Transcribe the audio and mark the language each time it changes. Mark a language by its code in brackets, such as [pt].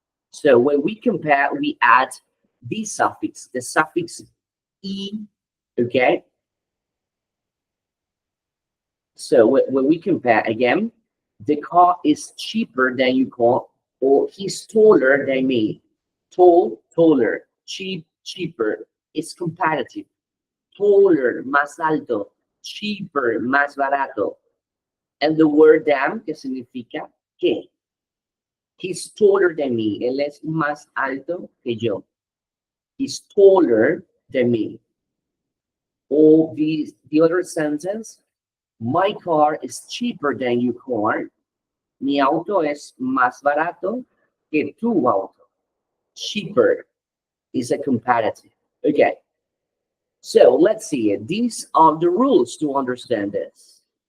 [en] So when we compare, we add the suffix e, okay? So when we compare again, the car is cheaper than your car, or he's taller than me. Tall, taller, cheap, cheaper. It's comparative. [es] Taller, más alto, cheaper, más barato. [en] And the word than, [es] que significa que. [en] He's taller than me. [es] Él es más alto que yo. [en] He's taller than me. Or the other sentence, my car is cheaper than your car. [es] Mi auto es más barato que tu auto. [en] Cheaper is a comparative. Okay. So let's see. These are the rules to understand this.